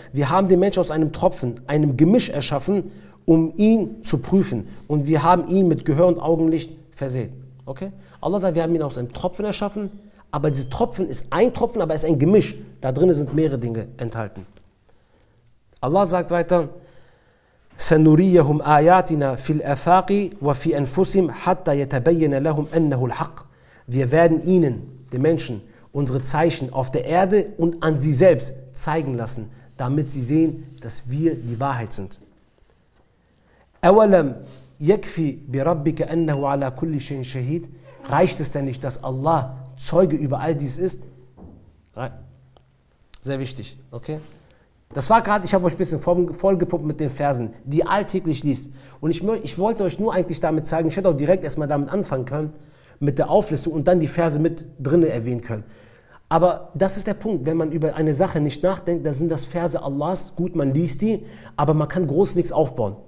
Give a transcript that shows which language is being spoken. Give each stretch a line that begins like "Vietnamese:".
German: Wir haben den Menschen aus einem Tropfen, einem Gemisch erschaffen, um ihn zu prüfen. Und wir haben ihn mit Gehör und Augenlicht versehen. Okay? Allah sagt, wir haben ihn aus einem Tropfen erschaffen, aber dieses Tropfen ist ein Tropfen, aber es ist ein Gemisch. Da drin sind mehrere Dinge enthalten. Allah sagt weiter,
Arabic: سنريهم آياتنا في الآفاق وفي أنفسهم حتى يتبين لهم أنه الحق.
German: Wir werden ihnen, den Menschen, unsere Zeichen auf der Erde und an sie selbst zeigen lassen, damit sie sehen, dass wir die Wahrheit sind.
Arabic: أولم يكفي بربك أنه على كل شيء شهيد.
German: Reicht es denn nicht, dass Allah Zeuge über all dies ist. Sehr wichtig, okay? Das war gerade, ich habe euch ein bisschen vollgepumpt mit den Versen, die ihr alltäglich liest. Und ich wollte euch nur eigentlich damit zeigen, ich hätte auch direkt erstmal damit anfangen können, mit der Auflistung und dann die Verse mit drin erwähnen können. Aber das ist der Punkt, wenn man über eine Sache nicht nachdenkt, dann sind das Verse Allahs, gut, man liest die, aber man kann groß nichts aufbauen.